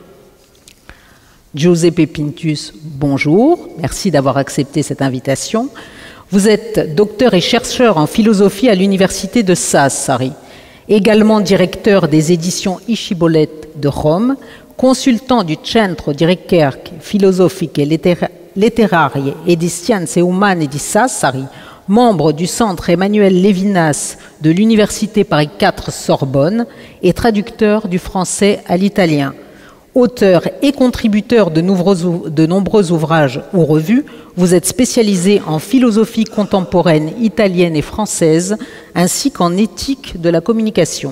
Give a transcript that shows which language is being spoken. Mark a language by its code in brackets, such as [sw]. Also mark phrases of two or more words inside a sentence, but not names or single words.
[fr] Giuseppe Pintus, bonjour. Merci d'avoir accepté cette invitation. Vous êtes docteur et chercheur en philosophie à l'université de Sassari, également directeur des éditions Iscibolette de Rome, consultant du Centro di Ricerche Filosofiche Letterarie e di Scienze Umane di Sassari, membre du Centre Emmanuel Levinas de l'Université Paris IV Sorbonne et traducteur du français à l'italien. Auteur et contributeur de nombreux ouvrages ou revues, vous êtes spécialisé en philosophie contemporaine italienne et française, ainsi qu'en éthique de la communication.